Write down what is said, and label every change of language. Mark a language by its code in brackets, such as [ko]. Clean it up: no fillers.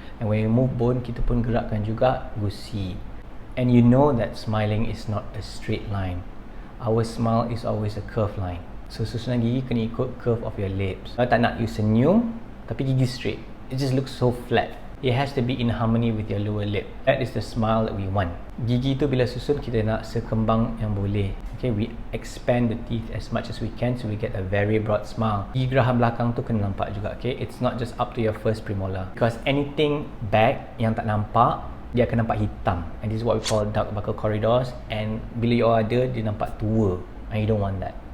[en] And when we move bone, [ms] kita pun gerakkan juga gusi. [en] And you know that smiling is not a straight line. Our smile is always a curved line. So [ms] susunan gigi kena ikut [en] curve of your lips. [ms] Kalau tak nak you senyum, tapi gigi straight, [en] it just looks so flat. It has to be in harmony with your lower lip. That is the smile that we want. [ms] Gigi tu bila susun kita nak sekembang yang boleh. [en] Okay, we expand the teeth as much as we can so we get a very broad smile. [ms] Gigi geraham belakang tu kena nampak juga. [en] Okay, it's not just up to your first premolar. Because anything back [ms] yang tak nampak, dia akan nampak hitam. [en] And this is what we call dark buccal corridors. And [ms] bila you ada, dia nampak tua. [en] And you don't want that.